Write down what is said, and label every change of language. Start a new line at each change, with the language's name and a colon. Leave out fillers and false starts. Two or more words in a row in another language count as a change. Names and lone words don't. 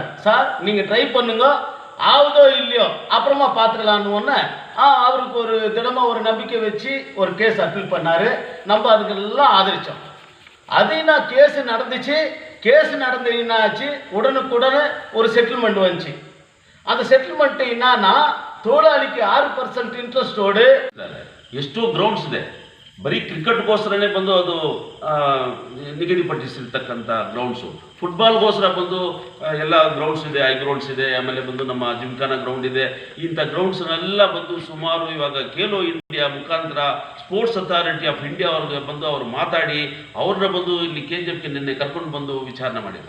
Tamil: சார் நீங்கள் ட்ரை பண்ணுங்க, ஆகுதோ இல்லையோ அப்புறமா பார்த்துக்கலான்னு ஒன்று அவருக்கு ஒரு தினமாக ஒரு நம்பிக்கை வச்சு ஒரு கேஸ் அப்பீல் பண்ணார். நம்ம அதுக்கெல்லாம் ஆதரித்தோம். அது என்ன கேஸ் நடந்துச்சு. கேஸ் நடந்து என்ன ஆச்சு, உடனுக்குடனே ஒரு செட்டில்மெண்ட் வந்துச்சு. அந்த செட்டில்மெண்ட் என்னன்னா, தொழிலாளிಗೆ 6% ಇಂಟ್ರೆಸ್ಟೋಡು
Kannada: ಎಷ್ಟೋ ಗ್ರೌಂಡ್ಸ್ ಇದೆ. ಬರೀ ಕ್ರಿಕೆಟ್ಗೋಸ್ಕರನೇ ಬಂದು ಅದು ನಿಗದಿಪಡಿಸಿರ್ತಕ್ಕಂಥ ಗ್ರೌಂಡ್ಸು. ಫುಟ್ಬಾಲ್ಗೋಸ್ಕರ ಬಂದು ಎಲ್ಲ ಗ್ರೌಂಡ್ಸ್ ಇದೆ, ಐ ಗ್ರೌಂಡ್ಸ್ ಇದೆ, ಆಮೇಲೆ ಬಂದು ನಮ್ಮ ಜಿಮ್ಖಾನಾ ಗ್ರೌಂಡ್ ಇದೆ. ಇಂಥ ಗ್ರೌಂಡ್ಸ್ನೆಲ್ಲ ಬಂದು ಸುಮಾರು ಇವಾಗ ಖೇಲೋ ಇಂಡಿಯಾ ಮುಖಾಂತರ ಸ್ಪೋರ್ಟ್ಸ್ ಅಥಾರಿಟಿ ಆಫ್ ಇಂಡಿಯಾ ಅವ್ರಿಗೆ ಬಂದು ಅವರು ಮಾತಾಡಿ ಅವ್ರನ್ನ ಬಂದು ಇಲ್ಲಿ KGFಗೆ ನಿನ್ನೆ ಕರ್ಕೊಂಡು ಬಂದು ವಿಚಾರಣೆ ಮಾಡಿದ್ದಾರೆ.